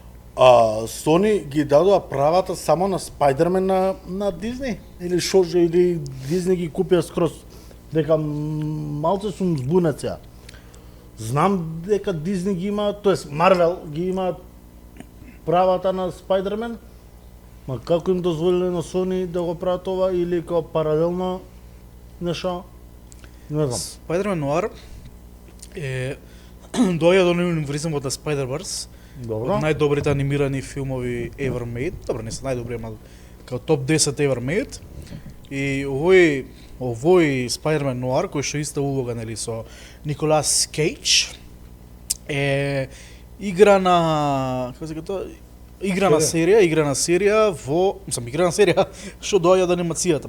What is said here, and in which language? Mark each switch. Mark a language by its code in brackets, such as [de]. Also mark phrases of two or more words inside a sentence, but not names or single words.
[mk] Sony ги дадоа правата само на Spider-Man на Дизни или шо или Дизни ги купија скроз, дека малце сум збунет сега. Знам дека Дизни ги има, тоест Марвел ги има правата на Spider-Man, ма како им дозволиле на Sony да го прават ова или како паралелно нешто? Не знам. Spider-Man Noir е доаѓа до универзумот на Spider-Verse, Добро. од најдобрите анимирани филмови [en] ever made. [mk] Добро, не се најдобри, ама као топ 10 [en] ever made. [mk] И овој Spider-Man Noir, кој што иста улога, нели, со Николас Кейдж, е играна играна серија што доаѓа од анимацијата.